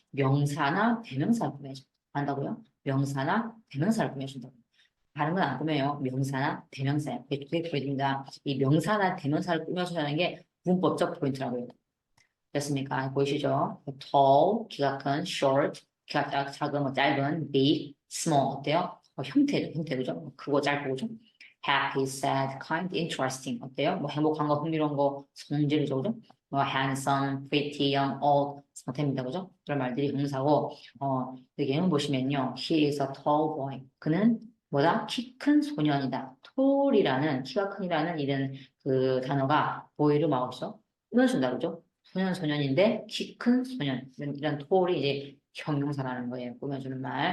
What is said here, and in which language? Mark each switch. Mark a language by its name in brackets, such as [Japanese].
[Korean] 명사나 대명사를 꾸며준다. 한다고요? 명사나 대명사를 꾸며준다. 다른 건 안 꾸며요. 명사나 대명사예요. 그게 포인트입니다. 이 명사나 대명사를 꾸며주는 게 문법적 포인트라고요. 됐습니까? 보이시죠? tall, 키가 큰, short, 키가 작은, 짧은, big, small, 어때요? 형태, 그죠? 크고 짧고, 그죠? [English] happy, sad, kind, interesting, [Korean] 어때요? 행복한 거, 흥미로운 거, 성질이죠, 그죠? [English] handsome, pretty, young, old, [Korean] 상태입니다, 그죠? 그런 말들이 형사고, 여기 예문 보시면요. [English] He is a tall boy. [Korean] 그는 뭐다? 키 큰 소년이다. tall이라는, 키가 큰이라는 이런 그 단어가 보이를 마우스, 꾸며준다, 그죠? 소년인데 키 큰 소년 이런 톨이 이제 형용사라는 거예요. 꾸며주는 말.